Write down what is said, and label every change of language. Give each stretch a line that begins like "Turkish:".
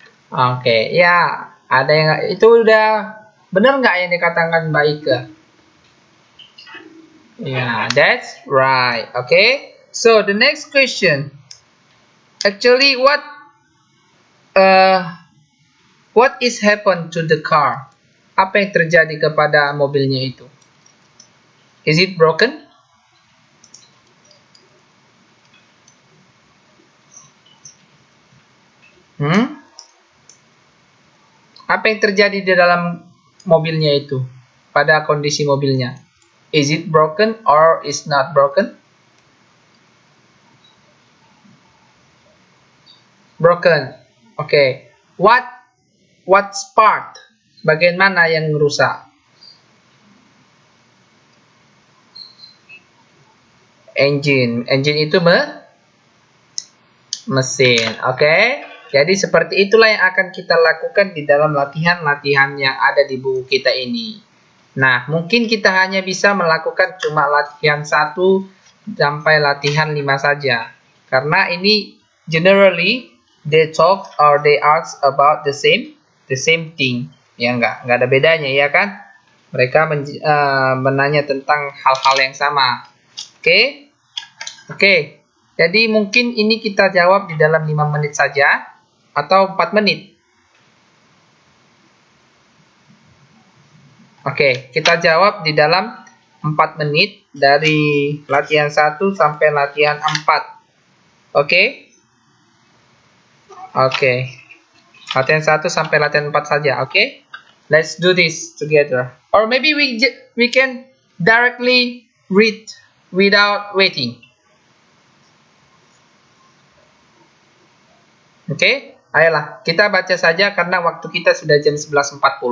Indonesian: Oke, ya, ada yang itu udah benar nggak yang dikatakan Mbak Ika?
English: Yeah, that's right. Okay, so the next question, actually, uh, what is happened to the car?
Indonesian: Apa yang terjadi kepada mobilnya itu? Is it broken? Hmm? Apa yang terjadi di dalam mobilnya itu? Pada kondisi mobilnya?
English: Is it broken or is not broken? Broken. Okay. What part?
Indonesian: Bagian mana yang rusak? Engine. Engine itu mesin. Oke. Jadi seperti itulah yang akan kita lakukan di dalam latihan-latihan yang ada di buku kita ini. Nah, mungkin kita hanya bisa melakukan cuma latihan 1 sampai latihan 5 saja.
English: Karena ini generally they talk or they ask about the same thing.
Indonesian: Ya nggak ada bedanya ya kan? Mereka menanya tentang hal-hal yang sama. Oke? Oke. Jadi mungkin ini kita jawab di dalam 5 menit saja atau 4 menit. Oke, kita jawab di dalam 4 menit dari latihan 1 sampai latihan 4. Oke? Oke. Latihan 1 sampai latihan 4 saja, oke?
English: Let's do this together. Or maybe we can directly read without waiting.
Indonesian: Oke? Ayolah, kita baca saja karena waktu kita sudah jam 11.40.